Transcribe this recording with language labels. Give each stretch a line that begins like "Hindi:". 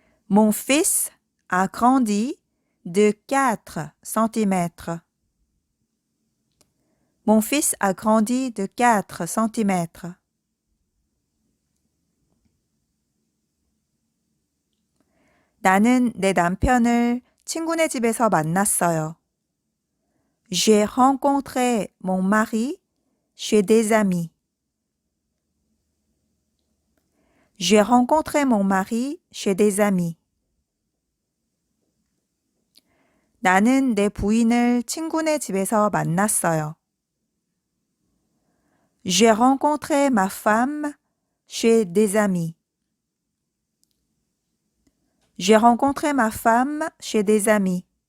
French: Mon fils a grandi de 4 cm. Mon fils a grandi de 4 cm.
Korean: 나는 내 남편을 친구네 집에서 만났어요.
French: J'ai rencontré mon mari chez des amis. J'ai rencontré mon mari chez des amis.
Korean: 나는 내 부인을 친구네 집에서 만났어요.
French: J'ai rencontré ma femme chez des amis. J'ai rencontré ma femme chez des amis.